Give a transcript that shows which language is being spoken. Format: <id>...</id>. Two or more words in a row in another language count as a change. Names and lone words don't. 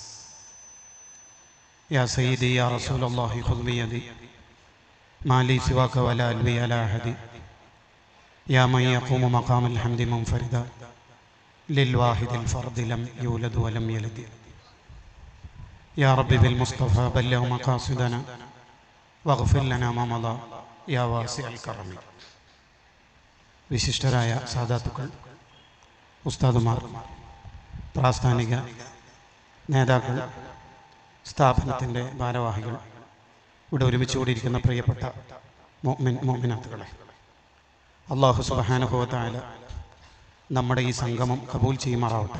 <ar>يا سيدي يا رسول الله خذ بيدي ما لي سواك ولا ألوي على أحد، يا من يقوم مقام الحمد منفردا للواحد الفرد لم يولد ولم يلد. يا رب بالمصطفى بلغ مقاصدنا واغفر لنا ما مضى يا واسع الكرم.</ar> <ml>വിശിഷ്ടരായ സാദാത്തുക്കൾ, ഉസ്താദുമാർ, പ്രാസ്ഥാനിക നേതാക്കൾ, സ്ഥാപനത്തിൻ്റെ ഭാരവാഹികൾ, ഇവിടെ ഒരുമിച്ച് കൂടിയിരിക്കുന്ന പ്രിയപ്പെട്ട മുഅ്മിനാത്തുകളെ,</ml> <ar>الله سبحانه وتعالى</ar> <ml>നമ്മുടെ ഈ സംഗമം കബൂൽ ചെയ്യുമാറാവട്ടെ.</ml>